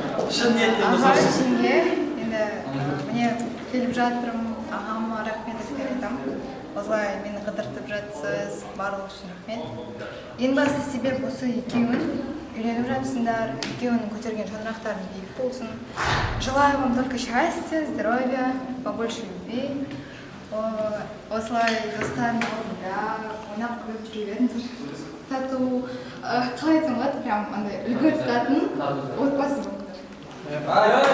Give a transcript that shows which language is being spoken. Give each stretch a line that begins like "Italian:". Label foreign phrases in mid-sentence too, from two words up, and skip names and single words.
Kazakh: Шын ниеттен Аға болсын. ішінде енді міне келіп жатырмын, ағама рахмет айтар едім. Осылай мені қыдыртып жатсыз, барлығы үшін рахмет. Ең басты себеп осы екеуің үйленіп жатсыңдар, екеуінің көтерген шаңырақтарың биік болсын.
Russian: Желаю вам только счастья, здоровья, побольше любви.
Kazakh: Осылай достармен ойнап күліп жүре беріңіздер. Тату, қалай айтсам болады, прям андай үлгі тұтатын отбасы болыңдар.